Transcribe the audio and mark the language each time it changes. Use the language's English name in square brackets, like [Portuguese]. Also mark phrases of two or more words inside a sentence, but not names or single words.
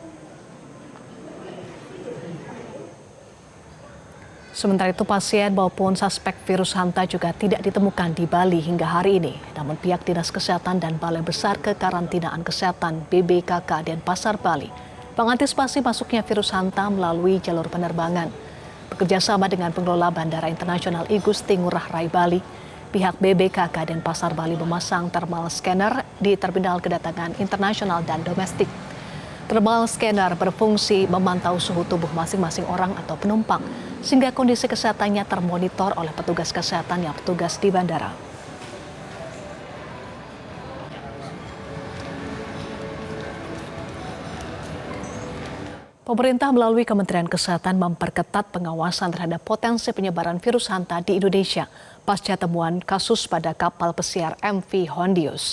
[Indonesian] Sementara itu, pasien maupun suspek virus hanta juga tidak ditemukan di Bali hingga hari ini. Namun pihak Dinas Kesehatan dan Balai Besar Kekarantinaan Kesehatan BBKK Denpasar Bali mengantisipasi masuknya virus hanta melalui jalur penerbangan. Bekerjasama dengan pengelola Bandara Internasional I Gusti Ngurah Rai Bali, pihak BBKK Denpasar Bali memasang [English] thermal scanner [Indonesian] di terminal kedatangan internasional dan domestik. [English] Thermal scanner [Indonesian] berfungsi memantau suhu tubuh masing-masing orang atau penumpang, sehingga kondisi kesehatannya termonitor oleh petugas kesehatan yang bertugas di bandara. Pemerintah melalui Kementerian Kesehatan memperketat pengawasan terhadap potensi penyebaran virus hanta di Indonesia pasca temuan kasus pada kapal pesiar MV Hondius.